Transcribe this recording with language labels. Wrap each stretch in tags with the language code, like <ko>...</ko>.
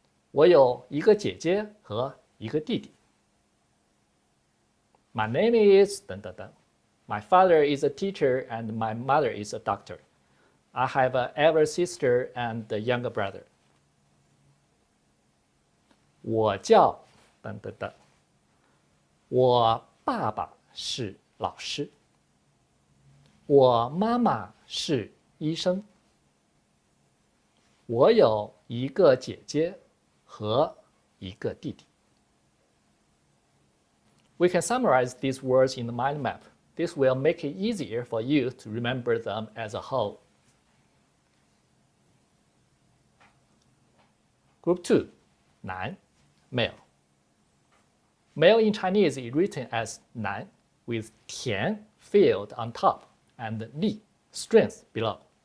<zh>我有一个姐姐和一个弟弟.</zh> <en>My name is 等等等. My father is a teacher and my mother is a doctor. I have an elder sister and a younger brother.</en> <zh>我叫等等等.我爸爸是老师. 我妈妈是医生. 我有一个姐姐和一个弟弟.</zh> <en>We can summarize these words in the mind map. This will make it easier for you to remember them as a whole. Group 2, 男, male. Male in Chinese is written as 男 with 田 field on top and 力 strength below.</en>